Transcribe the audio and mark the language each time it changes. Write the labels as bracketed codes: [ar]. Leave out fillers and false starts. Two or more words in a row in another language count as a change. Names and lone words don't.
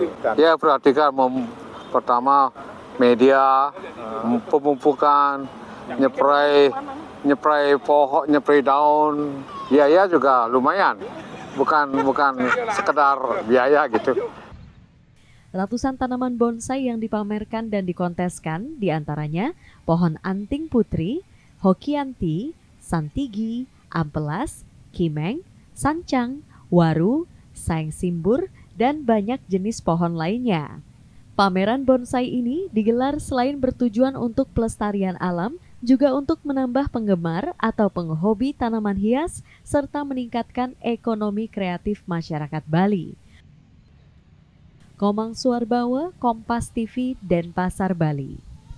[id] Ya perhatikan pertama media, pemupukan, nyepray pohon, nyepray daun, biaya juga lumayan, bukan sekedar biaya gitu. Ratusan tanaman bonsai yang dipamerkan dan dikonteskan diantaranya pohon anting putri, hokianti, santigi, ampelas, kimeng, sancang, waru, saeng simbur, dan banyak jenis pohon lainnya. Pameran bonsai ini digelar selain bertujuan untuk pelestarian alam, juga untuk menambah penggemar atau penghobi tanaman hias serta meningkatkan ekonomi kreatif masyarakat Bali. Komang Suarbawa, Kompas TV, Denpasar, Bali.